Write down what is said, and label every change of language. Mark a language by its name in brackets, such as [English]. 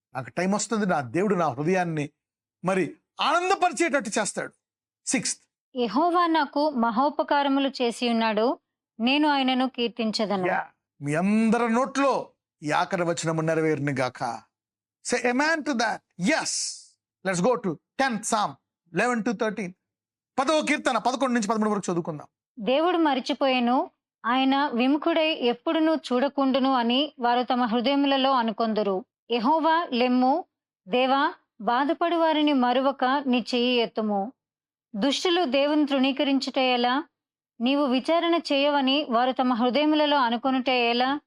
[Telugu] నాకు టైం వస్తుంది, నా దేవుడు నా హృదయాన్ని మరి ఆనందపరిచేటట్టు చేస్తాడు. 6. యెహోవా నాకు మహోపకారములు చేసి ఉన్నాడు, నేను ఆయనను కీర్తించదను. మీ అందరి నోట్లో ఈ ఆఖరి వచనము నెరవేరును గాక. [English] Say amen to that. yes, let's go to 10th Psalm 11 to 13. [Telugu] 10వ కీర్తన 11 నుంచి 13 వరకు చదువుకుందాం. దేవుడు మరిచిపోయెను, ఆయన విముఖుడై ఎప్పుడునూ చూడకుండును అని వారు తమ హృదయములలో అనుకొందురు. యెహోవా లెమ్ము, దేవా, బాధపడు వారిని మరువక నీ చెయ్యి ఎత్తుము. దుష్టులు దేవుని తృణీకరించుట ఎలా? నీవు విచారణ చేయవని వారు తమ హృదయములలో అనుకొనుట ఎలా?